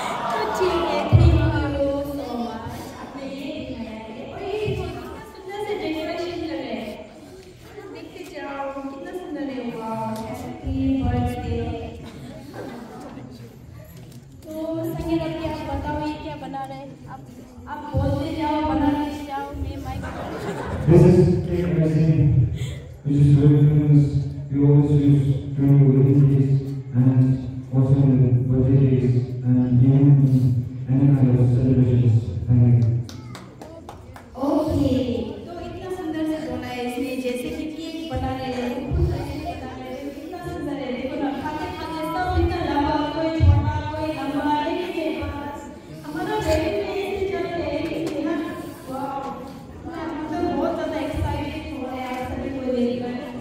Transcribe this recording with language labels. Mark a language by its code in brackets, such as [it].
[hi] तो ठीक है, [en] Thank you so much. [hi] आपने ये दिखाया है और ये कितना सुंदर से डेकोरेशन कर रहे हैं। देखते जाओ कितना सुंदर है। वाह, [en] Happy birthday. [hi] तो संगीत अभी आप बताओ ये क्या बना रहे हैं? आप बोलते जाओ, बनाते जाओ, मैं mic. [en] This is cake resin, which is very famous. We always use during the wedding days and also in the birthday days and even in any kind of celebrations. Thank you. [hi] Okay, तो इतना सुंदर से बोला है इसने, जैसे कि cake बना रहे हैं, खुद ऐसे बना रहे हैं, कितना सुंदर है। देखो ना, खाते खाते सब इतना लंबा, कोई छोटा, कोई लंबा, एक के पास हमारा बेबी में ऐसे चल रहे हैं कि ना, वाह, हम तो बहुत ज़्यादा एक्साइटेड हो रहे हैं सभी को देखकर।